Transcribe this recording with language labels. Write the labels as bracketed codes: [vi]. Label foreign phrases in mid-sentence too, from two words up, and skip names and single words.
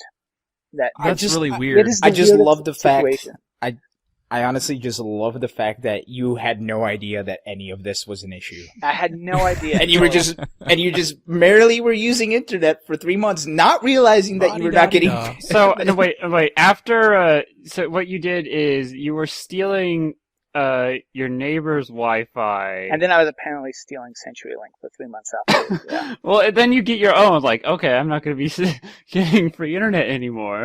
[en] That's really It weird. is I the just weirdest love the fact. situation. I honestly just love the fact that you had no idea that any of this was an issue. I had no idea. And you were just merely were using internet for 3 months, not realizing that you were not getting. La-di-da-di-da. So no, wait. After so what you did is you were stealing your neighbor's Wi-Fi. And then I was apparently stealing CenturyLink for 3 months after. Yeah. Well, then you get your own. Like, okay, I'm not going to be getting free internet anymore.